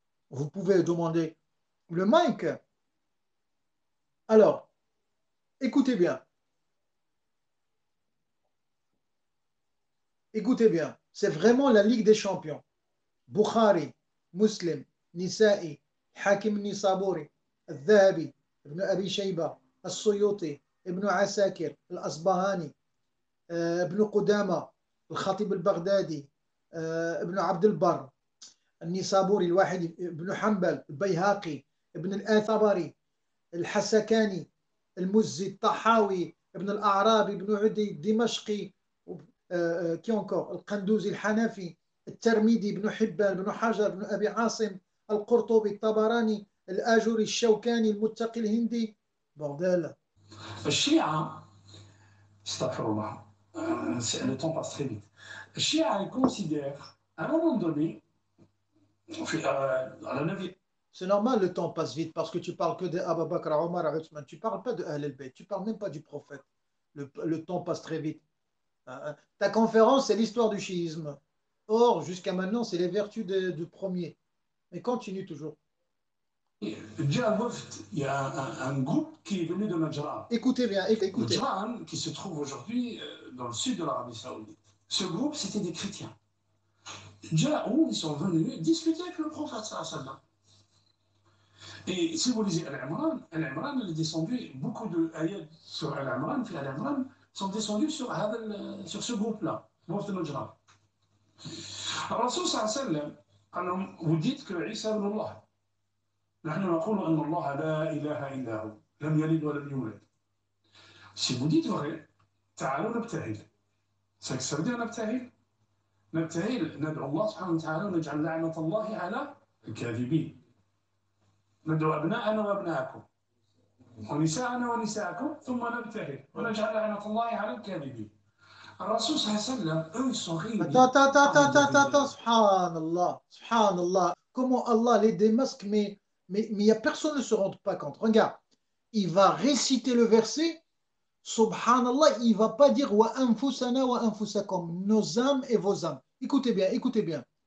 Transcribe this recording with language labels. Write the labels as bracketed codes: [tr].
[fr] Vous pouvez demander le mic. Alors, écoutez bien. Écoutez bien, c'est vraiment la Ligue des Champions. Bukhari, Muslim, Nisa'i, Hakim Nisaburi, Al-Dhahabi, Ibn Abi Shayba, Al-Suyuti, Ibn Asakir, Al-Asbahani, Ibn Qudama, Al-Khatib Al-Baghdadi, Ibn Abd al-Barr, النيسابوري الواحد ابن حنبل البيهقي ابن الآثبري الحسكاني المزي الطحاوي ابن الأعرابي ابن عدي الدمشقي [ar] كي [fr] encore [ar] القندوزي الحنفي الترمذي ابن حبان ابن حجر ابن أبي عاصم القرطبي الطبراني الآجري الشوكاني المتقي الهندي [fr] bordel. الشيعة [ar] استغفر الله [fr] le temps passe très vite. الشيعة ils considèrent à un moment donné à la 9e. C'est normal, le temps passe vite parce que tu parles que de Abu Bakr, Omar, Uthman. Tu parles pas de Ahl al-Bayt, tu parles même pas du prophète. Le temps passe très vite. Ta conférence, c'est l'histoire du chiisme. Or, jusqu'à maintenant, c'est les vertus du premier. Mais continue toujours. Il y a un groupe qui est venu de Najran. Écoutez bien, écoutez. Najran, qui se trouve aujourd'hui dans le sud de l'Arabie Saoudite. Ce groupe, c'était des chrétiens. Ils sont venus discuter avec le prophète sallallahu. Et si vous lisez Al-Imran, Al-Imran est descendu, beaucoup de ayats sur Al-Imran, sont descendus sur ce groupe-là, groupe de Najran. [ar] الرسول صلى الله عليه وسلم قال لهم وديت كعيسى ابن الله نحن نقول ان الله لا اله الا هو لم يلد ولم يولد [fr] si vous dites vrai [ar] تعالوا نبتهل سنستخدم نبتهل ندعو الله سبحانه وتعالى ونجعل لعنة الله على الكاذبين ندعو أبناءنا وأبناءكم ونساءنا ونساءكم ثم نبتهل ونجعل لعنة الله على الكاذبين. الرسول صلى الله عليه وسلم [fr] eux ils sont réunis. Attends, subhanallah. Comment Allah les démasque, mais y a personne ne se rend pas compte. Regarde, il va réciter le verset, subhanallah, il va pas dire wa anfusana wa anfusakum, nos âmes et vos âmes. Écoutez bien.